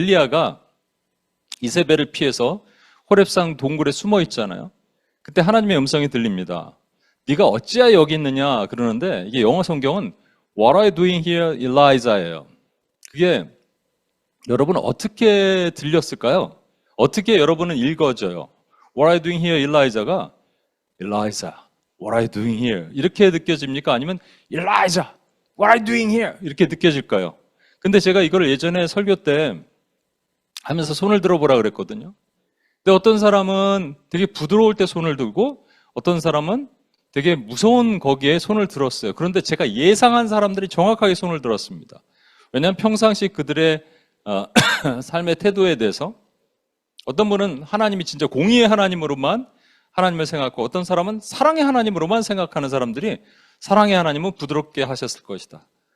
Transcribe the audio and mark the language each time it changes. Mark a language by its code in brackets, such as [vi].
[ko] 엘리야가 이세벨을 피해서 호렙산 동굴에 숨어 있잖아요. 그때 하나님의 음성이 들립니다. 네가 어찌하여 여기 있느냐 그러는데 이게 영어 성경은 [en] What are you doing here, Elijah [ko] 예요. 그게 여러분 어떻게 들렸을까요? 어떻게 여러분은 읽어져요? [en] What are you doing here, Elijah가 Elijah, what are you doing here? [ko] 이렇게 느껴집니까? [en] 아니면 Elijah, what are you doing here? [ko] 이렇게 느껴질까요? 근데 제가 이걸 예전에 설교 때 하면서 손을 들어보라 그랬거든요. 근데 어떤 사람은 되게 부드러울 때 손을 들고 어떤 사람은 되게 무서운 거기에 손을 들었어요. 그런데 제가 예상한 사람들이 정확하게 손을 들었습니다. 왜냐하면 평상시 그들의 삶의 태도에 대해서 어떤 분은 하나님이 진짜 공의의 하나님으로만 하나님을 생각하고 어떤 사람은 사랑의 하나님으로만 생각하는 사람들이 사랑의 하나님은 부드럽게 하셨을 것이다.